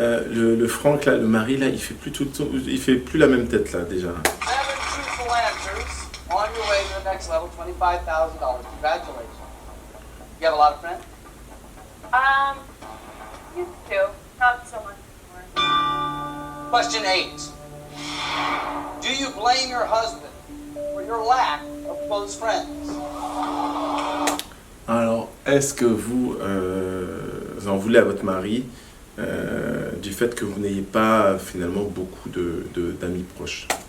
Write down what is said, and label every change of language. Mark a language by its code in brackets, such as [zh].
[fr] Le Franck là, le mari là, il fait plus tout le temps, il fait plus la même tête là déjà. [en] 7 truthful answers on your way to the next level, $25,000. Congratulations. You have a lot of friends? Used to, not so much anymore. Question 8. Do you blame your husband for your lack of close friends? [fr] Alors, est-ce que vous en voulez à votre mari du fait que vous n'ayez pas finalement beaucoup d'amis proches?